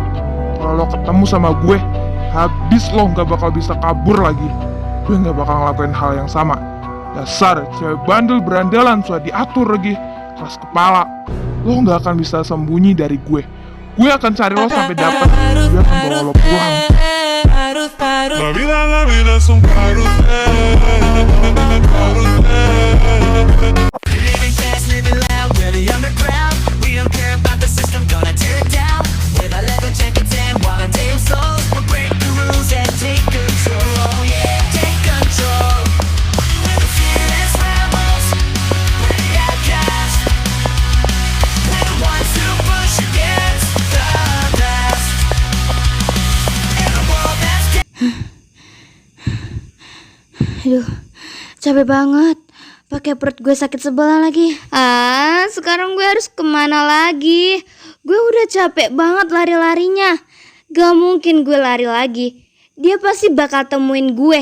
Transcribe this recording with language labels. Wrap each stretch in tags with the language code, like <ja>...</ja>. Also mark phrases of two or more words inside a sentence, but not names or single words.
<id>Kalau lo ketemu sama gue, habis lo gak bakal bisa kabur lagi. Gue gak bakal ngelakuin hal yang sama. Dasar cewek bandel berandalan sudah diatur lagi. Keras kepala. Lo nggak akan bisa sembunyi dari gue. Gue akan cari lo sampai dapat. Gue akan bawa lo pulang.</id> <es>La vida es un carrusel, carrusel.</es> <en>Living fast, living loud, we're the underground. We don't care about the system, gonna tear it down. With our leather jackets and walking damn souls, we'll break the rules and take control. Yeah, take control. We're the fearless rebels. We're the outcasts. We're the ones who push against the past. In a world that's</en> <id>Aduh, capek banget. Pakai perut gue sakit sebelah lagi. Sekarang gue harus kemana lagi? Gue udah capek banget lari-larinya. Gak mungkin gue lari lagi. Dia pasti bakal temuin gue.</id>